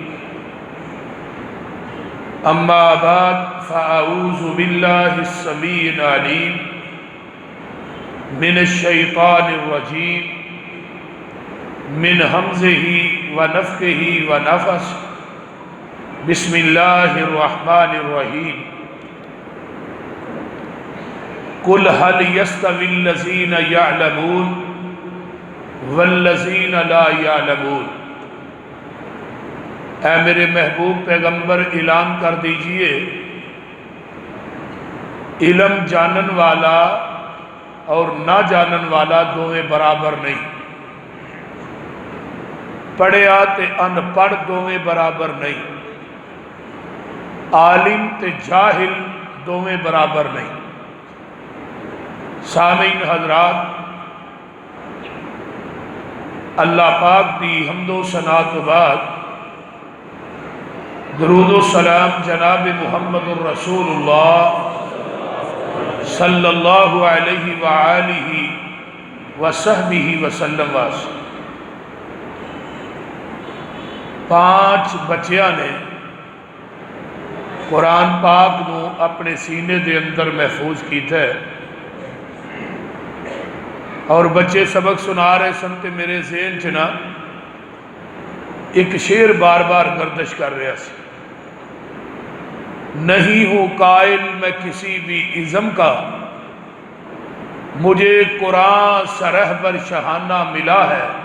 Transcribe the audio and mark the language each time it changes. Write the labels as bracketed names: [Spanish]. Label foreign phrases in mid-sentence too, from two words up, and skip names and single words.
[Arabic] أما بعد فأعوذ بالله السميع العليم من الشيطان الرجيم من همزه ونفخه ونفخه. بسم الله الرحمن الرحيم. قل هل يستوي الذين يعلمون والذين لا يعلمون. [Urdu] اے میرے محبوب پیغمبر اعلان کر دیجیے, [Punjabi] علم جانن والا اور نہ جانن والا دوویں برابر نہیں. پڑھیا تے ان پڑھ دوویں برابر نہیں. عالم تے جاہل دوویں برابر نہیں. سامعین حضرات اللہ پاک دی حمد و ثنا توں بعد درود و سلام جناب [Arabic] محمد رسول الله صلى الله عليه وعلى آله وصحبه وسلم [Punjabi] वास। 5 بچیاں نے قرآن پاک نوں اپنے سینے دے اندر محفوظ کیتا ہے اور بچے سبق سنا رہے سن تے میرے ذہن چ نا اک شعر بار بار گردش کر رہا سی. [Urdu] نہیں ہوں قائل میں کسی بھی ازم کا، مجھے قرآن سرہ پر شہانہ ملا ہے.